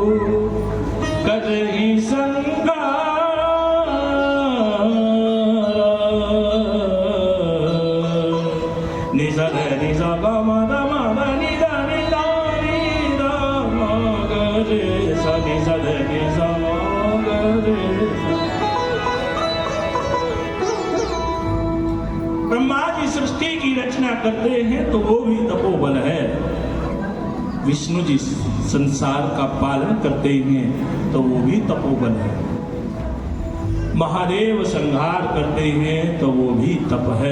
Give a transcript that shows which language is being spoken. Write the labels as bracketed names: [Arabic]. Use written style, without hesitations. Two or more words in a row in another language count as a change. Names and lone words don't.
[Hindi] करहि संगारा निसा ध निसा ग म ध म ध नि ध नि ध नि ध म ग रे सा निसा ध निसा म ग रे सा। ब्रह्मा जी सृष्टि की रचना करते हैं तो वो भी तपोबल है। विष्णु जी संसार का पालन करते हैं तो वो भी तपोबल है। महादेव संहार करते हैं तो वो भी तप है।